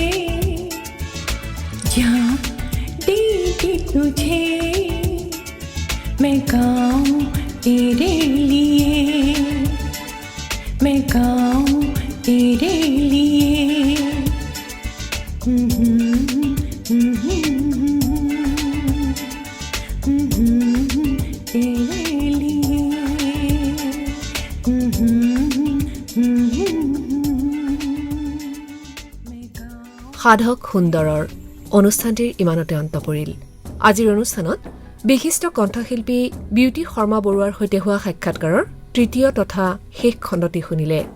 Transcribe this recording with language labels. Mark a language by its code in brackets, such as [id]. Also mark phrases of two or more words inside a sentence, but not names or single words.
[hi] जहाँ दी तुझे मैं गाऊं तेरे लिए मैं गाऊं तेरे लिए तेरे लिए [as] সাধক সুন্দৰৰ অনুষ্ঠানটিৰ ইমানতে অন্ত পৰিল। আজিৰ অনুষ্ঠানত বিশিষ্ট কণ্ঠশিল্পী বিউটি শৰ্মা বৰুৱাৰ সৈতে হোৱা সাক্ষাৎকাৰৰ তৃতীয় তথা শেষ খণ্ডটি শুনিলে।